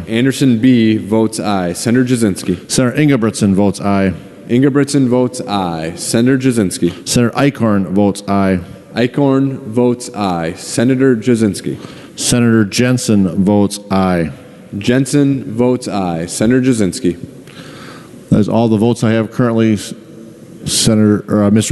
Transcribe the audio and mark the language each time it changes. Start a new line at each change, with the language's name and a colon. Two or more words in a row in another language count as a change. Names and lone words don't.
English: Anderson B votes aye. Senator Jasinski. Senator Ingebrigtsen votes aye. Ingebrigtsen votes aye. Senator Jasinski. Senator Eichhorn votes aye. Eichhorn votes aye. Senator Jasinski. Senator Jensen votes aye. Jensen votes aye. Senator Jasinski. That is all the votes I have currently, Mr.